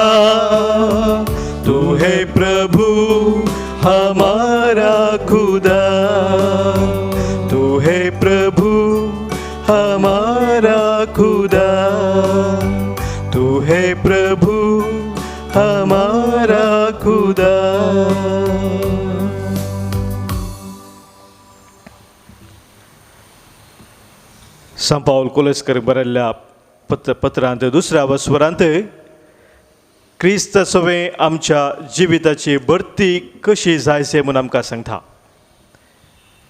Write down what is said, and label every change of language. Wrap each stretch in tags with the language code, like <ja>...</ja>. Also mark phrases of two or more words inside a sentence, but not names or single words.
<hi>तू है प्रभु हमारा खुदा, तू है प्रभु हमारा खुदा, तू है प्रभु हमारा खुदा।</hi> <kok>सांत पाऊल कोलेस्कर बरयल्ल्या पत्रांत दुसऱ्या वस्वरांत क्रिस्त सवे आमच्या जिविताची भरती कशी जायचे म्हणून आमकां सांगता।</kok>